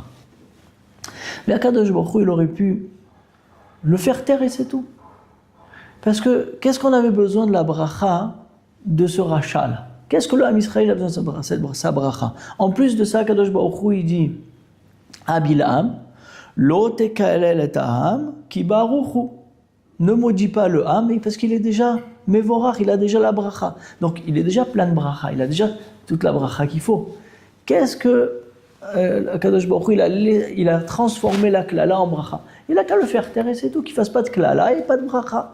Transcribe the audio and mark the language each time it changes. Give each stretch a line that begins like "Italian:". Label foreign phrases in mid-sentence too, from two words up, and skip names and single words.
French: Mais Kadosh Baruch Hu, il aurait pu le faire taire et c'est tout. Parce que qu'est-ce qu'on avait besoin de la bracha de ce rachat là? Qu'est-ce que le Ham Israël a besoin de sa bracha? En plus de ça, Kadosh Baruch Hu, il dit à Bilham,
Hebrew: לא תקלל את העם כי ברוך הוא.
French: Ne maudit pas le Ham, parce qu'il est déjà Mevorach, il a déjà la bracha. Donc il est déjà plein de bracha, il a déjà toute la bracha qu'il faut. Qu'est-ce que Kadosh Baruch Hu, il a transformé la klala en bracha? Il a qu'à le faire taire et c'est tout, qu'il ne fasse pas de klala et pas de bracha.